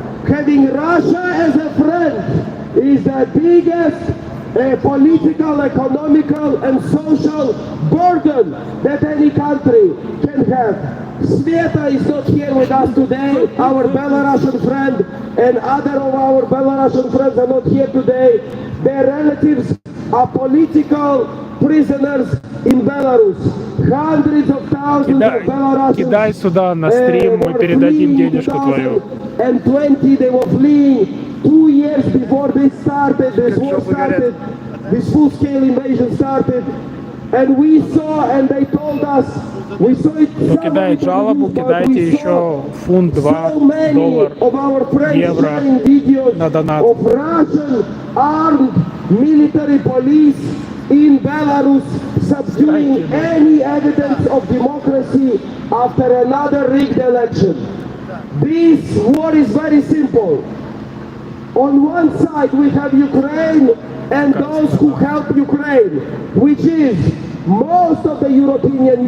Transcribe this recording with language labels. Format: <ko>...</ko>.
<en>Having Russia as a friend is the biggest political, economical and social burden that any country can have. Sveta is not here with us today, our Belarusian friend, and other of our Belarusian friends are not here today. Their relatives are political prisoners in Belarus. Hundreds of thousands of Belarusians</en> <ru>Кидай сюда на стрим, мы передадим денежку твою.</ru> <en>And 20 they were fleeing 2 years before this started, this war started, this full-scale invasion started. And we saw, and they told us, we saw it.</en> <ru>Кто кидает жалобу, кидайте еще фунт, $2, евро на донат.</ru> <en>Of Russian armed military police in Belarus subduing any evidence of democracy after another rigged election. This war is very simple. On one side we have Ukraine and those who help Ukraine, which is most of the European</en>